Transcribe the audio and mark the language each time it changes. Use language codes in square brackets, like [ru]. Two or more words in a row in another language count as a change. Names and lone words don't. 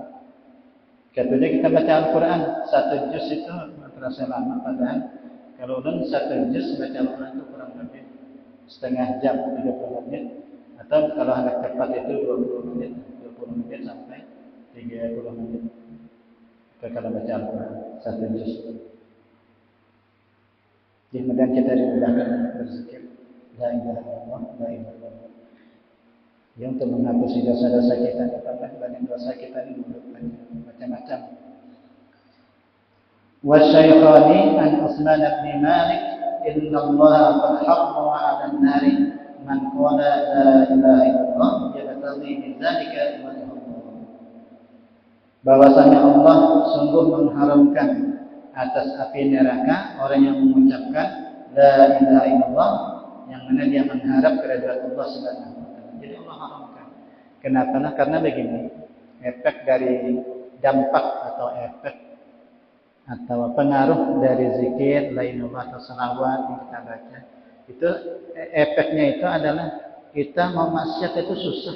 [id] Katanya kita baca Al-Quran 1 juz itu terasa lama padahal kalau ulun 1 juz baca Al-Quran itu kurang lebih setengah jam 30 menit atau kalau hendak cepat itu 20 menit sampai 30 menit. Kalau baca Al-Quran 1 juz. Kemudian kita dimudahkan berzikir [ar] لا إله إلا الله لا إله إلا الله. [id] Yang untuk menghapus dosa-dosa kita, banyak dosa kita ini macam-macam. [ar] والشيخان عن عثمان بن مالك إن الله قد حرم على النار من قال لا إله إلا الله يبتغي بذلك وجه الله. [id] Bahwasanya Allah sungguh mengharamkan atas api neraka orang yang mengucapkan [ar] لا إله إلا الله [id] yang mana dia mengharap keridhaan Allah [ar] سبحانه وتعالى. [id] Jadi Allah haramkan. Kenapa? Karena begini, efek dari dampak atau efek atau pengaruh dari zikir [ar] لا إله إلا الله [id] atau salawat yang kita baca itu efeknya itu adalah kita mau maksiat itu susah.